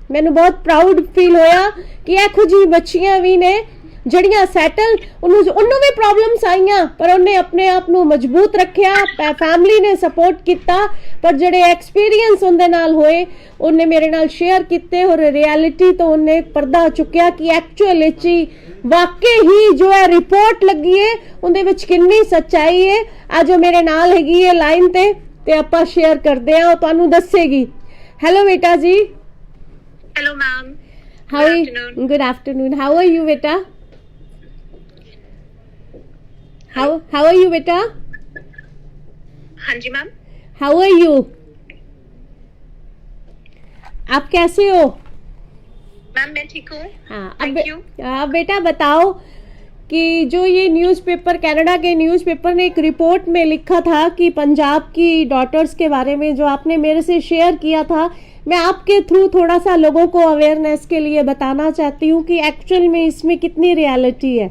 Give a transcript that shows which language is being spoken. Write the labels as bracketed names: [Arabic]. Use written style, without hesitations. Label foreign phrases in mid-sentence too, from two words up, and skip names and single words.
[Punjabi] ਮੈਨੂੰ ਬਹੁਤ [English] proud feel [Punjabi] ਹੋਇਆ ਕਿ ਇਹੋ ਜੀ ਬੱਚੀਆਂ ਵੀ ਨੇ ਜੜੀਆਂ ਸੈਟਲ, ਉਨ੍ਹਾਂ ਨੇ ਵੀ ਪ੍ਰੌਬਲਮਜ਼ ਆਈਆਂ ਪਰ ਉਨ੍ਹਾਂ ਆਪਣੇ ਆਪ ਨੂੰ ਮਜ਼ਬੂਤ ਰੱਖਿਆ, ਫੈਮਿਲੀ ਨੇ ਸਪੋਰਟ ਕੀਤਾ, ਪਰ ਜਿਹੜੇ ਐਕਸਪੀਰੀਅੰਸ ਉਨ੍ਹਾਂ ਦੇ ਨਾਲ ਹੋਏ ਉਨ੍ਹਾਂ ਮੇਰੇ ਨਾਲ ਸ਼ੇਅਰ ਕੀਤੇ ਔਰ ਰਿਐਲਿਟੀ ਤੋਂ ਉਨ੍ਹਾਂ ਪਰਦਾ ਚੁੱਕਿਆ ਕਿ ਐਕਚੁਅਲ ਚ ਵਾਕਈ ਹੀ ਜੋ ਹੈ ਰਿਪੋਰਟ ਲੱਗੀ ਹੈ ਉਨ੍ਹਾਂ ਦੇ ਵਿੱਚ ਕਿੰਨੀ ਸੱਚਾਈ ਹੈ। ਅੱਜ ਮੇਰੇ ਨਾਲ ਹੈਗੀ ਹੈ ਲਾਈਨ ਤੇ ਆਪਾਂ ਸ਼ੇਅਰ ਕਰਦੇ ਹਾਂ, ਤੁਹਾਨੂੰ ਦੱਸੇਗੀ। [Hindi] हेलो बेटा जी। [English] Hello ma'am. Good afternoon. How are you बेटा? How are you बेटा? [Hindi] हाँ जी मैम। [English] How are you? [Hindi] आप कैसे हो? मैम मैं ठीक हूँ। हाँ, [English] Thank you. [Hindi] अब बेटा बताओ कि जो ये न्यूज़पेपर, कनाडा के न्यूज़पेपर ने एक रिपोर्ट में लिखा था कि पंजाब की डॉटर्स के बारे में जो आपने मेरे से शेयर किया था, मैं आपके थ्रू थोड़ा सा लोगों को अवेयरनेस के लिए बताना चाहती हूँ कि एक्चुअल में इसमें कितनी रियलिटी है।